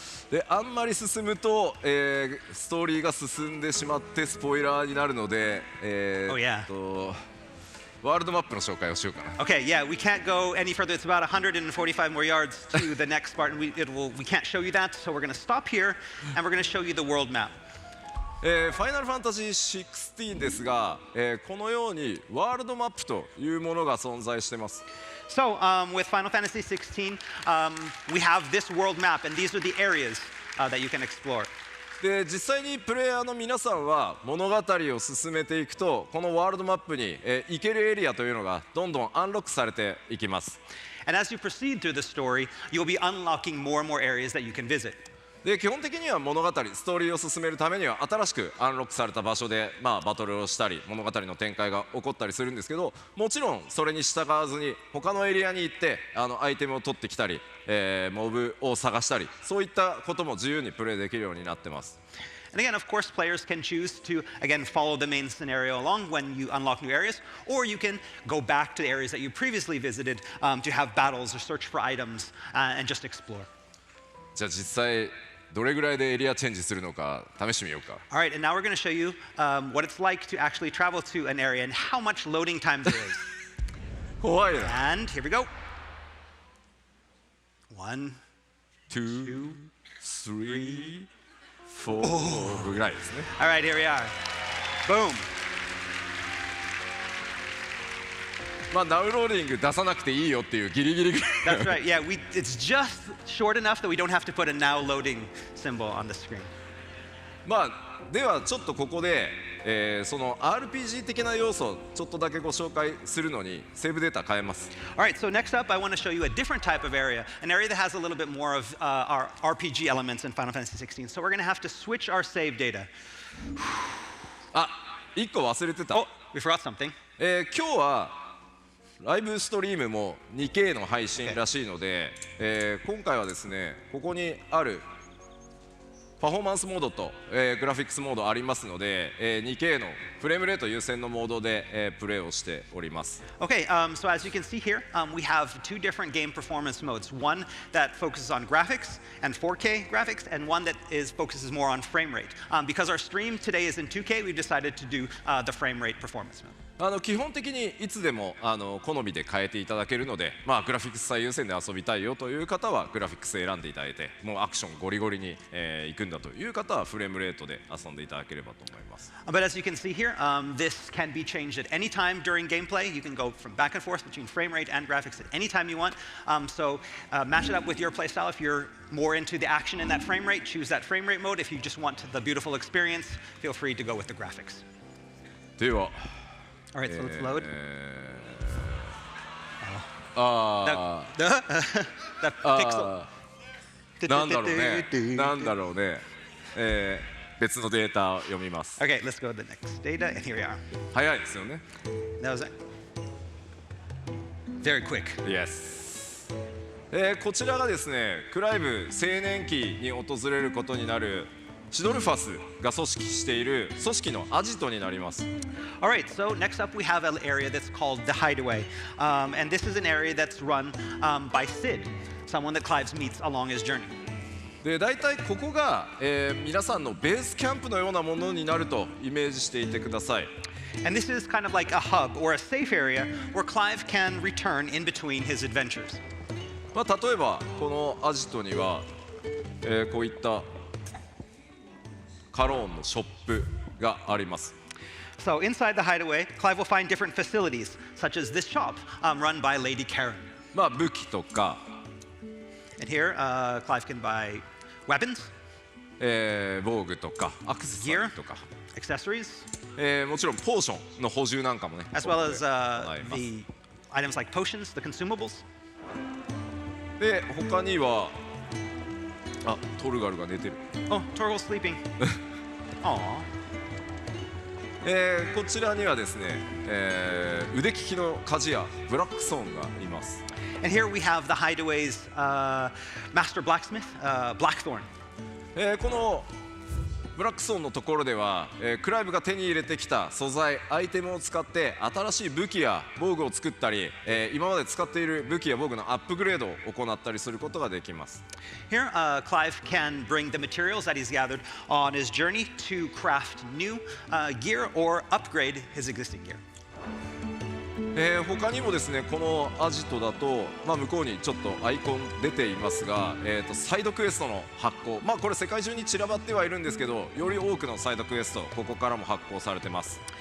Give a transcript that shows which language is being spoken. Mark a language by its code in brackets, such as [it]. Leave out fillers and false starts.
[ja] であんまり進むと、ストーリーが進んでしまってスポイラーになるので、 [en] Oh, yeah. [ja] ワールドマップの紹介をしようかな。 [en] Okay, yeah, we can't go any further. It's about 145 more yards to the next part, and we can't show you that, so we're going to stop here, and we're going to show you the world map. [ja] ファイナルファンタジー16ですが、このようにワールドマップというものが存在しています。 [en] So with Final Fantasy XVI, we have this world map, and these are the areas that you can explore. [ja] で実際にプレイヤーの皆さんは物語を進めていくとこのワールドマップに、行けるエリアというのがどんどんアンロックされていきます。 [en] And as you proceed through the story, you'll be unlocking more and more areas that you can visit. [ja] で基本的には物語ストーリーを進めるためには新しくアンロックされた場所で、バトルをしたり物語の展開が起こったりするんですけど、もちろんそれに従わずに他のエリアに行ってアイテムを取ってきたり、モブを探したりそういったことも自由にプレイできるようになってます。 [en] And again, of course, players can choose to, again, follow the main scenario along when you unlock new areas, or you can go back to the areas that you previously visited to have battles or search for items and just explore. [ja] じゃあ実際どれぐらいでエリアチェンジするのか試してみようか。 [en] All right, and now we're going to show you what it's like to actually travel to an area and how much loading time there is. [ja] 怖いな。 [en] And here we go. [ja] 1, 2, 3, 4ぐらいですね。 [en] All right, here we are. Boom. [ja] ダウンローディング出さなくていいよっていうギリギリぐらい。 [en] That's right. Yeah, it's just short enough that we don't have to put a now loading symbol on the screen. [ja] ではちょっとここで、その RPG 的な要素をちょっとだけご紹介するのにセーブデータ変えます。 [en] All right, so next up, I want to show you a different type of area, an area that has a little bit more of our RPG elements in Final Fantasy XVI. So we're going to have to switch our save data. [ja] 1個忘れてた。 [en] Oh, we forgot something. [ja] 今日はライブストリームも 2K の配信らしいので、今回はですねここにあるパフォーマンスモードと、グラフィックスモードありますので、2K のフレームレート優先のモードで、プレイをしております。 [en] Okay, so as you can see here, we have two different game performance modes. One that focuses on graphics and 4K graphics, and one that focuses more on frame rate. Because our stream today is in 2K, we've decided to do the frame rate performance mode. [ja] 基本的にいつでも好みで変えていただけるので、グラフィックス最優先で遊びたいよという方はグラフィックス選んでいただいて、もうアクションゴリゴリに、行くんだという方はフレームレートで遊んでいただければと思います。 [en] But as you can see here, this can be changed at any time during gameplay. You can go from back and forth between frame rate and graphics at any time you want. So match it up with your playstyle. If you're more into the action in that frame rate, choose that frame rate mode. If you just want the beautiful experience, feel free to go with the graphics. [ja] では [en] All right, so let's load. That pixel. [ja] なんだろうね、別のデータを読みます。 [en] Okay, let's go to the next data, and here we are. [ja] 早いですよね。 [en] That was it. Very quick. Yes。 [ja] こちらがですねクライブ青年期に訪れることになるシドルファスが組織している組織のアジトになります。 [en] All right, so next up we have an area that's called the Hideaway. And this is an area that's run by Sid, someone that Clive meets along his journey. [ja] で大体ここが、皆さんのベースキャンプのようなものになるとイメージしていてください。 [en] And this is kind of like a hub or a safe area where Clive can return in between his adventures. [ja] まあ、例えばこのアジトには、こういったカローンのショップがあります。 [en] So inside the Hideaway, Clive will find different facilities, such as this shop run by Lady Karen. [ja] まあ武器とか、 [en] And here, Clive can buy weapons, [ja] 防具とかアクセサリーとか、 [en] accessories, [ja] もちろんポーションの補充なんかもね [en] as well as [ja] はいます。 [en] the items like potions, the consumables. [ja] で他にはトルガルが寝てる、 [en] Oh, Torgal's sleeping. Aww. [ja] こちらにはですね、腕利きの鍛冶屋ブラックソーンがいます。 [en] And here we have the Hideaway's master blacksmith, Blackthorn. [ja] このブラックソーンのところでは、クライブが手に入れてきた素材アイテムを使って新しい武器や防具を作ったり、今まで使っている武器や防具のアップグレードを行ったりすることができます。 [en] Here, Clive can bring the materials that he's gathered on his journey to craft new gear or upgrade his existing gear. [ja] 他にもですねこのアジトだと、まあ、向こうにちょっとアイコン出ていますが、サイドクエストの発行、まあ、これ世界中に散らばってはいるんですけどより多くのサイドクエストここからも発行されてます。